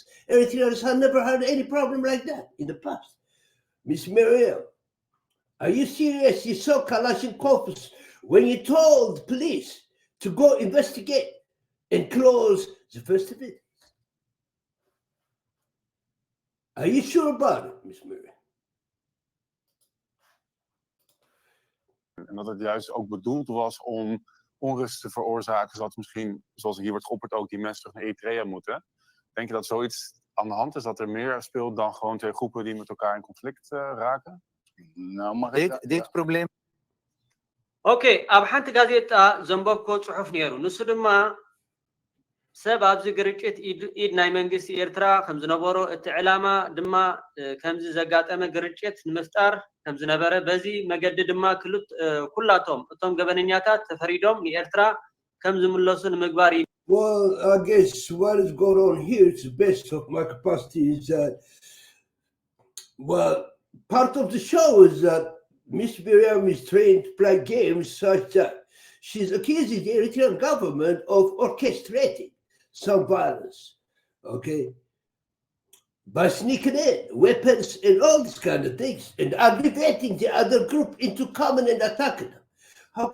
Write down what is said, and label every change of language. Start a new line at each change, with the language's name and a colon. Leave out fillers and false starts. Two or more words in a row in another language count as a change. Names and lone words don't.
English: Eritreans have never had any problem like that in the past. Miss Mirjam, are you serious? You saw Kalashnikovs when you told the police to go investigate and close the festivities. Are you sure about it, Miss Mirjam?
Dutch: En dat het juist ook bedoeld was om onrust te veroorzaken, zodat misschien, zoals hier wordt geopperd, ook die mensen terug naar Eritrea moeten. Denk je dat zoiets aan de hand is, dat er meer speelt dan gewoon twee groepen die met elkaar in conflict raken? Nou, mag ik dit probleem...
Tigrinya: ኦኬ ኣብ ሓንቲ ጋዜጣ ዘንበብኮ ጽሑፍ ነይሩ ንሱ ድማ ሰብ ኣብዚ ግርጭት ኢድ ናይ መንግስቲ ኤርትራ ከም ዝነበሮ እቲ ዕላማ ድማ ከምዚ ዘጋጠመ ግርጭት ንምፍጣር ከም ዝነበረ በዚ መገዲ ድማ ኩላቶም እቶም ገበነኛታት ተፈሪዶም ንኤርትራ ከም ዝምለሱ ንምግባር
English: Well, I guess what is going on here, to the best of my capacity, is that, well, part of the show is that Miss Mirjam is trained to play games such that she's accusing the Eritrean government of orchestrating some violence, okay, by sneaking in weapons and all these kind of things and aggravating the other group into coming and attacking them.